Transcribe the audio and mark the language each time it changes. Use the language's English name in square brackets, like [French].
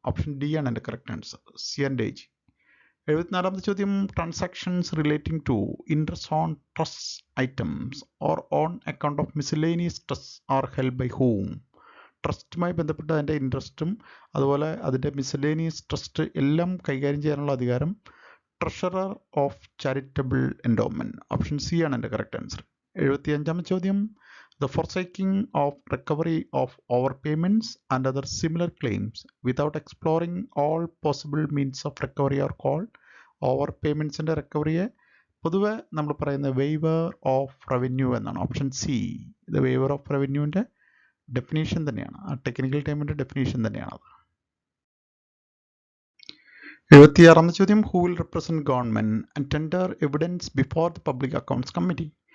[Malayalam] Option D ആണ് എൻ്റെ correct answer, [English] C&AG. [Malayalam] 74ാമത്തെ ചോദ്യം, [English] Transactions relating to interest on trust items or on account of miscellaneous trust are held by whom. [Malayalam] ട്രസ്റ്റുമായി ബന്ധപ്പെട്ട അതിൻ്റെ ഇൻട്രസ്റ്റും അതുപോലെ അതിൻ്റെ miscellaneous trust എല്ലാം കൈകാര്യം ചെയ്യാനുള്ള അധികാരം treasurer of charitable endowment. Option C ആണ് എൻ്റെ കറക്റ്റ് ആൻസർ. 75ാമത്തെ ചോദ്യം, [English] the forsaking of recovery of overpayments and other similar claims without exploring all possible means of recovery are called overpayments. [Malayalam] ൻ്റെ റിക്കവറിയെ പൊതുവെ നമ്മൾ പറയുന്ന വെയ്വർ ഓഫ് റവന്യൂ എന്നാണ്. Option C. ഇത് waiver of റവന്യൂവിൻ്റെ definition തന്നെയാണ്, ആ ടെക്നിക്കൽ ടേമിൻ്റെ ഡെഫിനേഷൻ തന്നെയാണത്. 76ാമത്തെ ചോദ്യം, [English] Who will represent government and tender evidence before the public accounts committee.